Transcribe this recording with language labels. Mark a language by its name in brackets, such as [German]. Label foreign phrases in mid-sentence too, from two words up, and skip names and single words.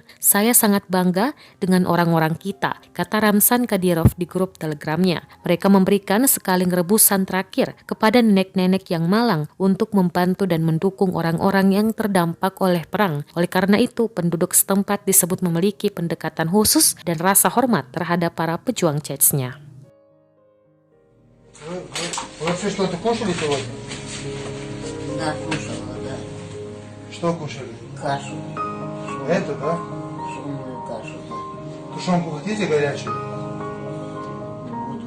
[Indonesian] Saya sangat bangga dengan orang-orang kita, kata Ramzan Kadyrov di grup Telegramnya. Mereka memberikan sekaling rebusan terakhir kepada nenek-nenek yang malang untuk membantu dan mendukung orang-orang yang terdampak oleh perang. Oleh karena itu, penduduk setempat disebut memiliki pendekatan khusus dan rasa hormat terhadap para pejuang Chechnya. [Russian] Вы вообще что-то кушали сегодня? Да, кушала, да. Что кушали? Кашу. Это, да? Шумную кашу, да. Тушенку хотите горячую? Буду.